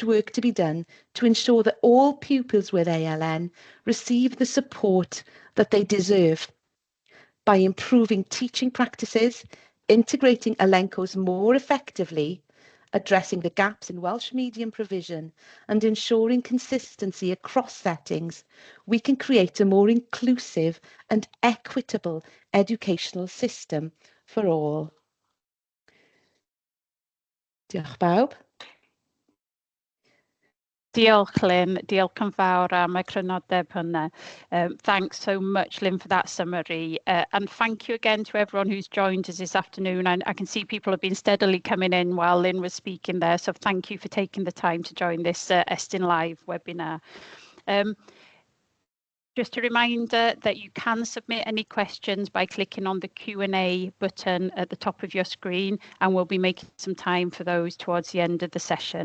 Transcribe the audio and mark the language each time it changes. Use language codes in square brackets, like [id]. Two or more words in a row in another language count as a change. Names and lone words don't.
[en] work to be done to ensure that all pupils with ALN receive the support that they deserve by improving teaching practices, integrating Elencos more effectively, addressing the gaps in Welsh medium provision and ensuring consistency across settings, we can create a more inclusive and equitable educational system for all. [cy] Diolch bawb. Diolch, Lyn. Diolch yn fawr am y crynodeb hynny. [en] Thanks so much, Lyn, for that summary. And thank you again to everyone who's joined us this afternoon. And I can see people have been steadily coming in while Lyn was speaking there. So thank you for taking the time to join this Estyn Live webinar. Just a reminder that you can submit any questions by clicking on the Q&A button at the top of your screen, and we'll be making some time for those towards the end of the session.